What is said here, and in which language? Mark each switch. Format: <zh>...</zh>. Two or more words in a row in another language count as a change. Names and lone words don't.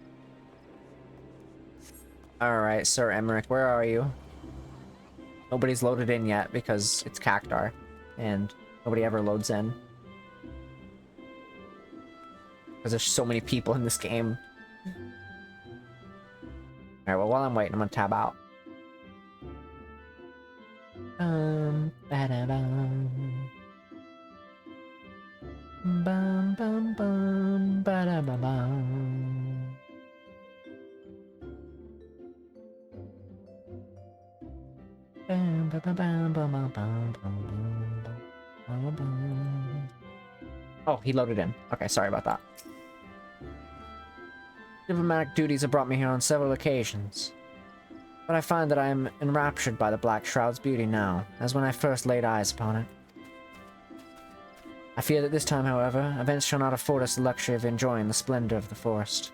<en>Alright, Sir Emmerich, where are you? Nobody's loaded in yet because it's Cactar, and nobody ever loads in. Because there's so many people in this game. Alright, well, while I'm waiting, I'm gonna tab out. Ba-da-bum. Bum, bum, bum, ba-da-ba-bum. Bum, ba-ba-bum, bum, bum, bum, bum, bum, bum. Oh, he loaded in. Okay, sorry about that. Diplomatic duties have brought me here on several occasions. But I find that I am enraptured by the Black Shroud's beauty now, as when I first laid eyes upon it. I fear that this time, however, events shall not afford us the luxury of enjoying the splendor of the forest.</en>